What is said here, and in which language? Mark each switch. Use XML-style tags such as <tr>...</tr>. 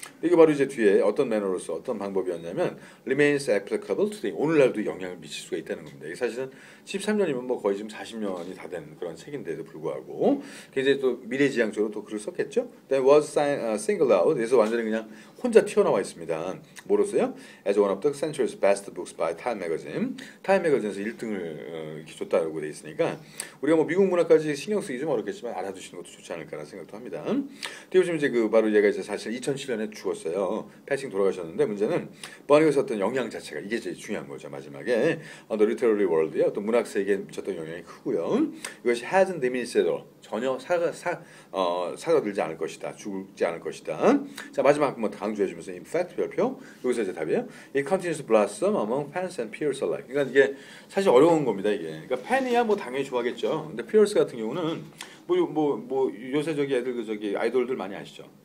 <ko>이게 바로 이제 뒤에 어떤 매너로서 어떤 방법이었냐면</ko> <en>Remains Applicable Today</en> <ko>오늘날도 영향을 미칠 수가 있다는 겁니다 이게 사실은 13년이면 뭐 거의 지금 40년이 다 된 그런 책인데도 불구하고 굉장히 또 미래지향적으로 또 글을 썼겠죠.</ko> <en>That was singled out.</en> <ko>그래서 완전히 그냥 혼자 튀어나와 있습니다. 뭐로서요?</ko> <en>As one of the century's best books by Time magazine.</en> <ko>Time magazine에서 1등을 이렇게 줬다고 돼 있으니까 우리가 뭐 미국 문화까지 신경 쓰기 좀 어렵겠지만 알아두시는 것도 좋지 않을까라는 생각도 합니다. 보시면 이제 그 바로 얘가 이제 사실 2007년에 죽었어요. 패싱 돌아가셨는데 문제는 버니가 썼던 영향 자체가 이게 제일 중요한 거죠. 마지막에 The Literary World에 어떤 문학 세계에 미쳤던 영향이 크고요. 이것이</ko> <en>hasn't diminished at all.</en> <ko>전혀 사라들지 않을 것이다. 죽지 않을 것이다. 자 마지막 한번 강조해주면서 in fact 별표 여기서 이제 답이에요.</ko> <en>It continues to blossom among fans and peers alike.</en> <ko>그러니까 이게 사실 어려운 겁니다. 이게 그러니까 팬이야 뭐 당연히 좋아하겠죠. 근데 peers 같은 경우는 뭐 요새 저기 애들 그 저기 아이돌들 많이 아시죠?</ko>